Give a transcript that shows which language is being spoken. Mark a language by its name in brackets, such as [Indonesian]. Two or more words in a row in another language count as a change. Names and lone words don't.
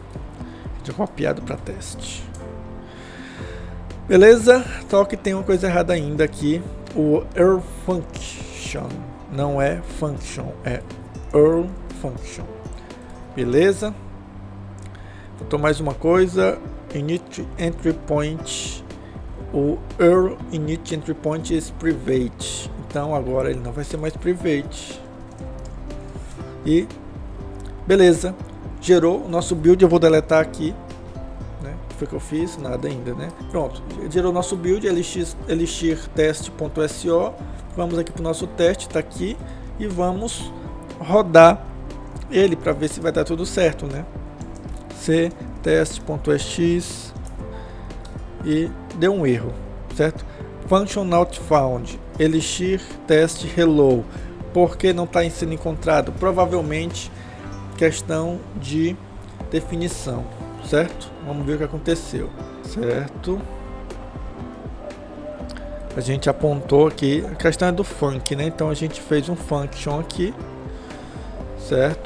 [Portuguese] A gente tinha copiado para teste. Beleza? Só que tem uma coisa errada ainda aqui. O [English] URL function [Portuguese] não é function, é [English] URL function. [Portuguese] Beleza? Faltou mais uma coisa. [English] Init entry point. O URL init entry point is private. [Portuguese] Então agora ele não vai ser mais private. E beleza, gerou o nosso build. Eu vou deletar aqui, né? O que foi que eu fiz? Nada ainda, né? Pronto, gerou o nosso build elixir test.so. Vamos aqui para o nosso teste, tá aqui, e vamos rodar ele para ver se vai dar tudo certo, né? ctest.ex e deu um erro, certo? [English] Function not found, elixir test hello. [Portuguese] Por que não está sendo encontrado? Provavelmente questão de definição, certo? Vamos ver o que aconteceu, certo? A gente apontou aqui, a questão é do func, né? Então a gente fez um function aqui, certo?